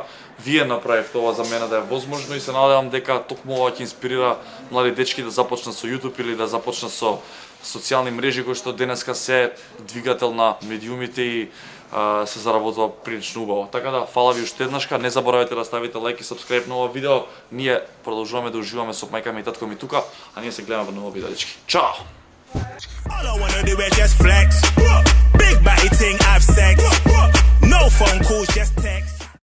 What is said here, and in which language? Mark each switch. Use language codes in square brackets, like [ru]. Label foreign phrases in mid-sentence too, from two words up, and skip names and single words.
[mk] Вие направивте ова за мене да е возможно и се надевам дека токму ова ќе инспирира млади дечки да започнат со YouTube или да започнат со социјални мрежи кои што денеска се двигател на медиумите и се заработува прилично убаво. Така да, фала ви уште еднашка, не заборавајте да ставите лајк и сабскрајб на ова видео. Ние продолжуваме да уживаме со мајка ми и татко ми тука, а ние се гледаме во ново видео, дечки. Чао! [en] All I wanna do is just flex. Big body thing, have sex. No phone calls, just text.